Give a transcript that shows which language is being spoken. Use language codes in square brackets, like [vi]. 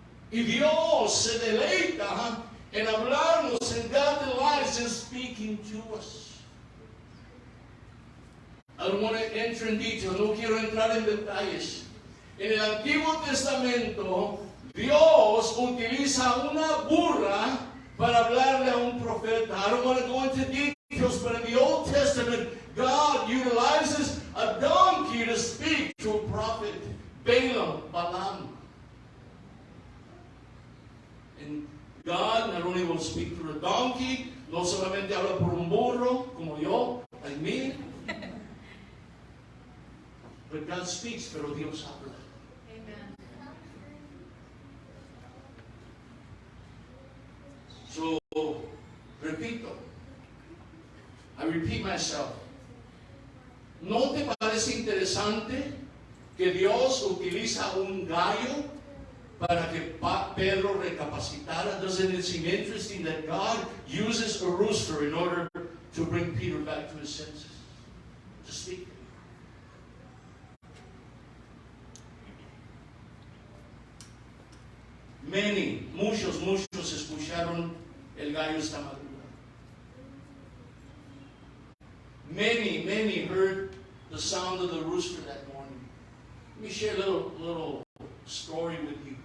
[es] Y Dios se deleita en hablarnos, [en] and God delights in speaking to us. I don't want to enter in detail, [es] no quiero entrar en detalles. En el Antiguo Testamento, Dios utiliza una burra para hablarle a un profeta. [en] I don't want to go into details, but in the Old Testament, God utilizes a donkey to speak to a prophet, Balaam. And God not only will speak through a donkey, [es] no solamente habla por un burro, como yo, [en] like me, but God speaks, [es] pero Dios habla. [en] Amen. So, repito, I repeat myself. [es] ¿No te parece interesante que Dios utiliza un gallo para que Pedro recapacitara? [en] Doesn't it seem interesting that God uses a rooster in order to bring Peter back to his senses? To speak. [es] Muchos escucharon el gallo esta madrugada. [en] Many heard the sound of the rooster that morning. Let me share a little story with you.